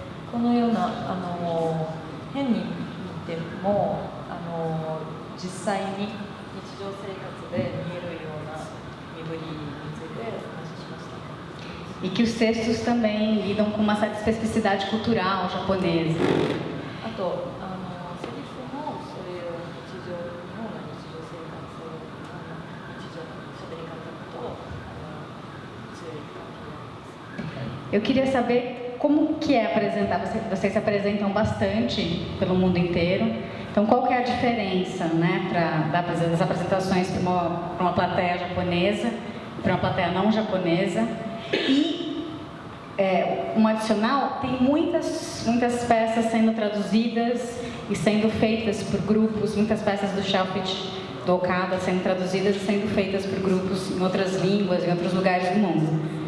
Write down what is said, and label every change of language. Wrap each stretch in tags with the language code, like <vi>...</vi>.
<ja>このような変に見ても実際に日常生活で見えるような身振りについてお話ししました。</ja> <pt>E que os textos também lidam com uma certa especificidade cultural japonesa.</pt> <ja>あとセリフもそういう日常生活の日常の喋り方と強い関係があります。</ja> <pt>Eu queria saber como que é apresentar, vocês se apresentam bastante pelo mundo inteiro, então qual que é a diferença, né, das apresentações para uma plateia japonesa, para uma plateia não japonesa? E um adicional, tem muitas peças sendo traduzidas e sendo feitas por grupos, muitas peças do Shelfit, do Okada, sendo traduzidas e sendo feitas por grupos em outras línguas, em outros lugares do mundo.</pt>